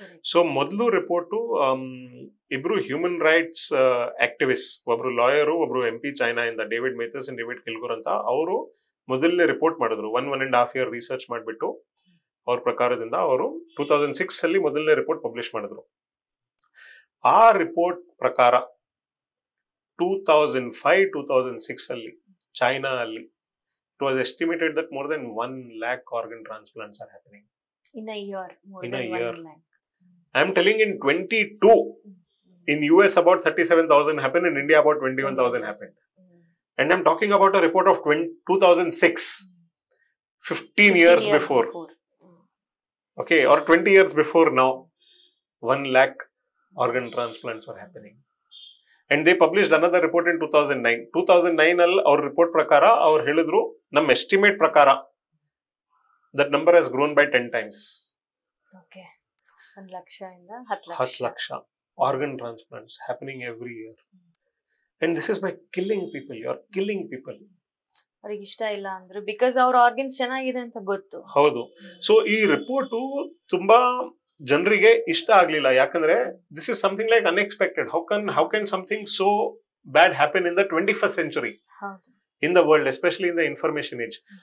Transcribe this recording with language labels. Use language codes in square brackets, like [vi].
[kn] So ಮೊದಲು report ಇಬ್ರು human rights activist, ಒಬ್ರು ಲಾಯರು, ಒಬ್ರು MP ಚೈನಾ ಇಂದ, ಡೇವಿಡ್ ಮೇಥರ್ಸ್ ಅಂಡ್ ಡೇವಿಡ್ ಕಿಲ್ಗೋರ್ ಅಂತ, ಅವರು ಮೊದಲನೇ ರಿಪೋರ್ಟ್ ಮಾಡಿದ್ರು. 1.5 year ರಿಸರ್ಚ್ ಮಾಡಿಬಿಟ್ಟು ಅವ್ರ ಪ್ರಕಾರದಿಂದ ಅವರು 2006 ಅಲ್ಲಿ ಮೊದಲನೇ ರಿಪೋರ್ಟ್ ಪಬ್ಲಿಷ್ ಮಾಡಿದ್ರು. ಆ ರಿಪೋರ್ಟ್ ಪ್ರಕಾರ 2005-2006 ಅಲ್ಲಿ ಚೈನಾ ಅಲ್ಲಿ [en] it was estimated that more than 1 lakh organ transplants are happening in a year. In a year. I am telling in 22 in US about 37,000 happened, in India about 21,000 happened. And I am talking about a report of 2006, 15 years before. Okay, or 20 years before now, 1 lakh organ transplants were happening. And they published another report in 2009. [kn] 2009 ಅಲ್ಲಿ ಅವ್ರ report ಪ್ರಕಾರ ಅವ್ರು ಹೇಳಿದ್ರು, ನಮ್ಮ estimate ಪ್ರಕಾರ [en] that number has grown by 10 times. [kn] Okay, 1 ಲಕ್ಷದಿಂದ 10 [en] Lakh organ transplants happening every year. And this is by killing people. You are killing people. [kn] ಅವ್ರಿಗೆ ಇಷ್ಟ ಇಲ್ಲ ಅಂದ್ರೆ ಬಿಕಾಸ್ ಅವ್ರ ಆರ್ಗನ್ಸ್ ಚೆನ್ನಾಗಿದೆ ಅಂತ ಗೊತ್ತು. ಹೌದು. ಸೊ ಈ ರಿಪೋರ್ಟು ತುಂಬಾ ಜನರಿಗೆ ಇಷ್ಟ ಆಗ್ಲಿಲ್ಲ, ಯಾಕಂದ್ರೆ [en] This is something like unexpected. How can something so bad happen in the 21st century in the world, especially in the information age.